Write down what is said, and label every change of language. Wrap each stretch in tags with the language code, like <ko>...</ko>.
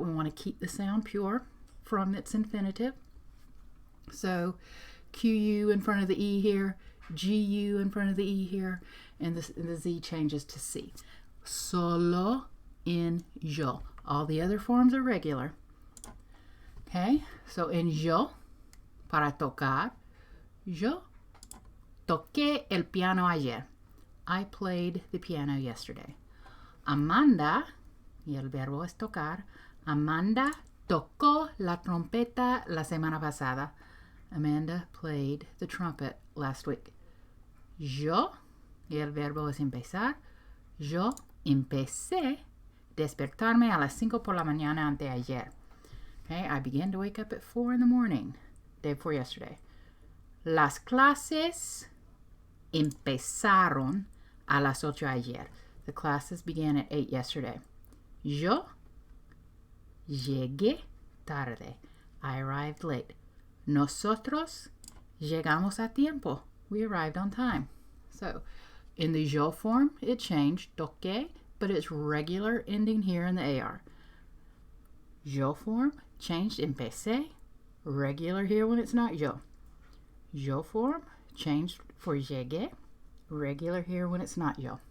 <en>We want to keep the sound pure from its infinitive. So, QU in front of the E here, GU in front of the E here, and the Z changes to C.</en> <es>Solo en yo.</es> <en>All the other forms are regular.</en> <es>Okay, so en yo, para tocar, yo toqué el piano ayer.</es> <en>I played the piano yesterday.</en> <es>Amanda, y el verbo es tocar, Amanda tocó la trompeta la semana pasada.</es> <en>Amanda played the trumpet last week.</en> <es>Yo, y el verbo es empezar, yo empecé despertarme a las 5 por la mañana anteayer.</es> <en>Okay, I began to wake up at 4 in the morning, day before yesterday.</en> <es>Las clases empezaron a las 8 ayer.</es> <en>The classes began at 8 yesterday.</en> <es>Yo llegué tarde.</es> <en>I arrived late.</en> <es>Nosotros llegamos a tiempo.</es> <en>We arrived on time. So, in the yo form, it changed, toqué, but it's regular ending here in the AR. Yo form changed, empecé, regular here when it's not yo. Yo form changed for llegué, regular here when it's not yo.</en>